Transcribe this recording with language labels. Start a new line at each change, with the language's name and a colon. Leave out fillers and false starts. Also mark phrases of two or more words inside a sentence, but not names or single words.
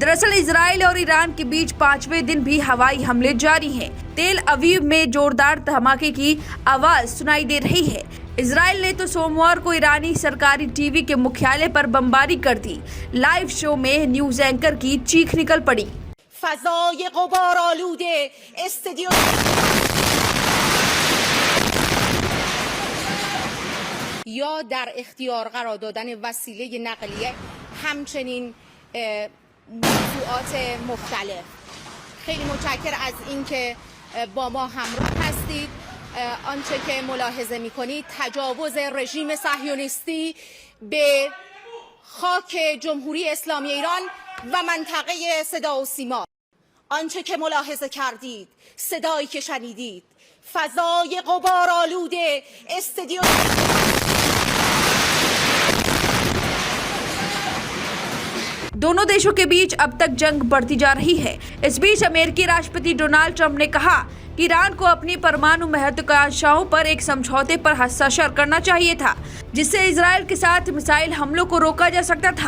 Hindi: दरअसल इजराइल और ईरान के बीच 5वें दिन भी हवाई हमले जारी हैं। तेल अवीव में जोरदार धमाके की आवाज सुनाई दे रही है। इजराइल ने तो सोमवार को ईरानी सरकारी टीवी के मुख्यालय पर बमबारी कर दी। लाइव शो में न्यूज एंकर की चीख निकल पड़ी।
Persian: فضای غبار آلوده استودیو یا در اختیار قرار دادن وسیله نقلیه، همچنین موضوعات مختلف. خیلی متشکر از اینکه با ما همراه هستید. آنچه که ملاحظه می‌کنید تجاوز رژیم صهیونیستی به خاک جمهوری اسلامی ایران و منطقه صدا و سیما. آنچه که ملاحظه کردید، صدایی که شنیدید، فضای غبارآلود استودیو
Hindi: दोनों देशों के बीच अब तक जंग बढ़ती जा रही है। इस बीच अमेरिकी राष्ट्रपति डोनाल्ड ट्रंप ने कहा कि ईरान को अपनी परमाणु महत्वाकांक्षाओं पर एक समझौते पर हस्ताक्षर करना चाहिए था, जिससे इजराइल के साथ मिसाइल हमलों को रोका जा सकता था।